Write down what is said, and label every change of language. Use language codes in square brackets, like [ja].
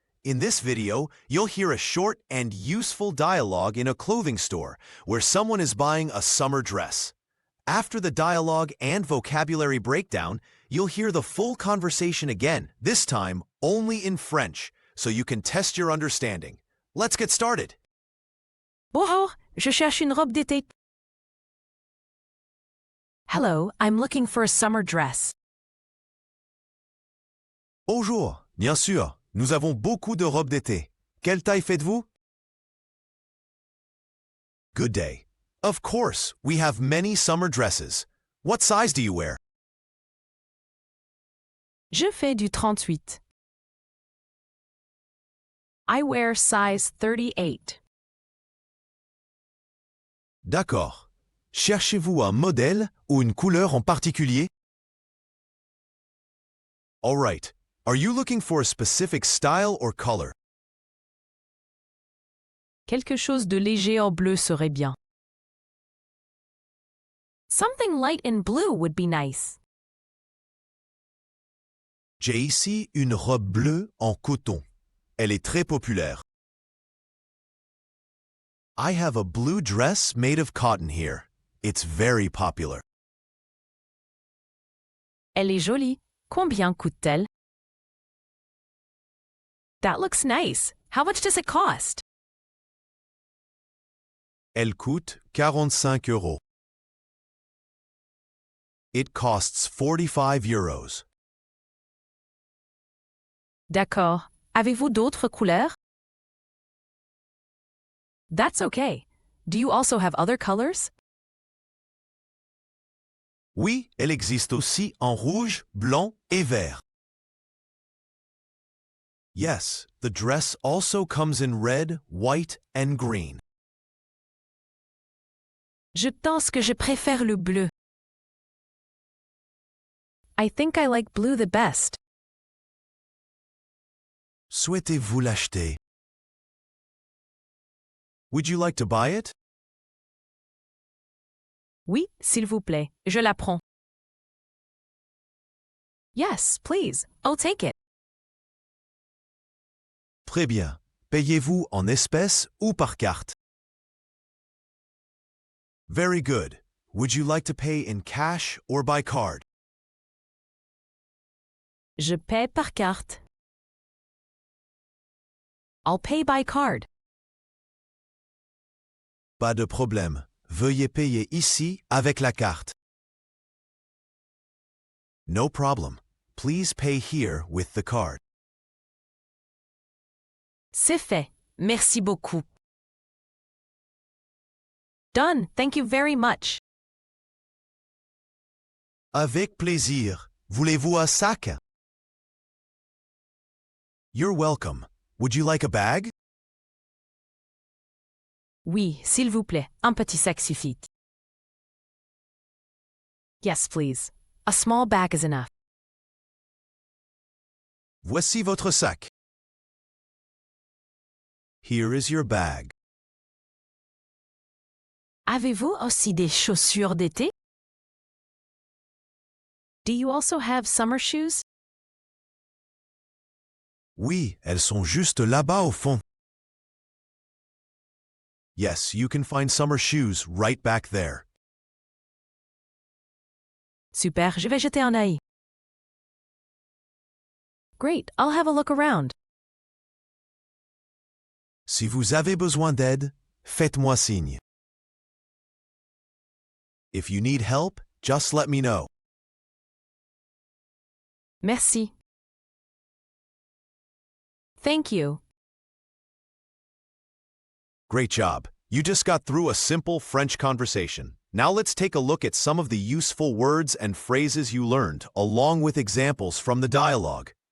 [en] In this video, you'll hear a short and useful dialogue in a clothing store where someone is buying a summer dress. After the dialogue and vocabulary breakdown, you'll hear the full conversation again, this time only in French, so you can test your understanding. Let's get started. [fr] Bonjour, je cherche une robe d'été. [en] Hello, I'm looking for a summer dress. [fr] Bonjour, bien sûr, nous avons beaucoup de robes d'été. Quelle taille faites-vous? [en] Good day. Of course, we have many summer dresses. What size do you wear? [fr] Je fais du 38. [en] I wear size 38. [fr] D'accord. Cherchez-vous un modèle ou une couleur en particulier? [en] All right. Are you looking for a specific style or color? [fr] Quelque chose de léger en bleu serait bien. [en] Something light in blue would be nice. [fr] J'ai ici une robe bleue en coton. Elle est très populaire. [en] I have a blue dress made of cotton here. It's very popular. [fr] Elle est jolie. Combien coûte-t-elle? [en] That looks nice. How much does it cost? [fr] Elle coûte 45 euros. [en] It costs 45 euros. [fr] D'accord. Avez-vous d'autres couleurs? [en] That's okay. Do you also have other colors? [fr] Oui, elle existe aussi en rouge, blanc et vert. [en] Yes, the dress also comes in red, white, and green. [fr] Je pense que je préfère le bleu. [en] I think I like blue the best. [fr] Souhaitez-vous l'acheter? [en] Would you like to buy it? [fr] Oui, s'il vous plaît, je la prends. [en] Yes, please, I'll take it. [fr] Très bien. Payez-vous en espèces ou par carte? [en] Very good. Would you like to pay in cash or by card? [fr] Je paie par carte. [en] I'll pay by card. [fr] Pas de problème. Veuillez payer ici avec la carte. [en] No problem. Please pay here with the card. [fr] C'est fait. Merci beaucoup. [en] Done. Thank you very much. [fr] Avec plaisir. Voulez-vous un sac? [en] You're welcome. Would you like a bag? [fr] Oui, s'il vous plaît, un petit sac suffit. [en] Yes, please. A small bag is enough. [fr] Voici votre sac. [en] Here is your bag. [fr] Avez-vous aussi des chaussures d'été? [en] Do you also have summer shoes? [fr] Oui, elles sont juste là-bas au fond. [en] Yes, you can find summer shoes right back there. [fr] Super, je vais jeter un œil. [en] Great, I'll have a look around. [fr] Si vous avez besoin d'aide, faites-moi signe. [en] If you need help, just let me know. [fr] Merci. [en] Thank you. Great job. You just got through a simple French conversation. Now let's take a look at some of the useful words and phrases you learned, along with examples from the dialogue.